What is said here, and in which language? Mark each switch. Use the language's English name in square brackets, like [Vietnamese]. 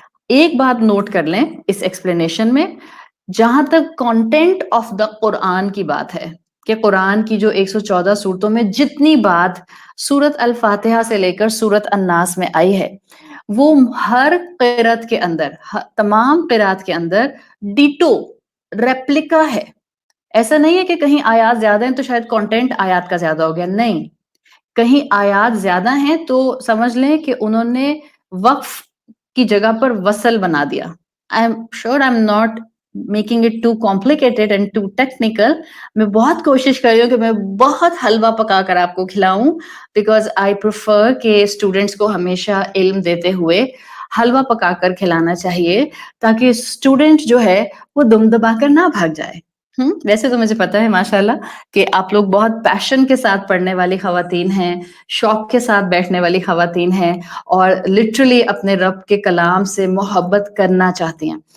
[Urdu] ایک بات نوٹ کر لیں اس ایکسپلینیشن میں، جہاں تک کانٹینٹ آف دا قرآن کی بات ہے کہ قرآن کی جو 114 صورتوں میں جتنی بات سورت الفاتحہ سے لے کر سورت الناس میں آئی ہے، وہ ہر قرات کے اندر، تمام قرات کے اندر ڈیٹو ریپلیکا ہے. ایسا نہیں ہے کہ کہیں آیات زیادہ ہیں تو شاید کانٹینٹ آیات کا زیادہ ہو گیا، نہیں، کہیں آیات زیادہ ہیں تو سمجھ لیں کہ انہوں نے وقف کی جگہ پر وصل بنا دیا. [English] I am sure I'm not making it too complicated and too technical. [Urdu] میں بہت کوشش کر رہی ہوں کہ میں بہت حلوہ پکا کر آپ کو کھلاؤں، [English] because I prefer [Urdu] کہ اسٹوڈینٹس کو ہمیشہ علم دیتے ہوئے حلوہ پکا کر کھلانا چاہیے تاکہ اسٹوڈینٹ جو ہے وہ دم دبا کر نہ بھاگ جائے. ویسے تو مجھے پتا ہے ماشاءاللہ کہ آپ لوگ بہت پیشن کے ساتھ پڑھنے والی خواتین ہیں، شوق کے ساتھ بیٹھنے والی خواتین ہیں، اور لٹرلی اپنے رب کے کلام سے محبت کرنا چاہتی ہیں.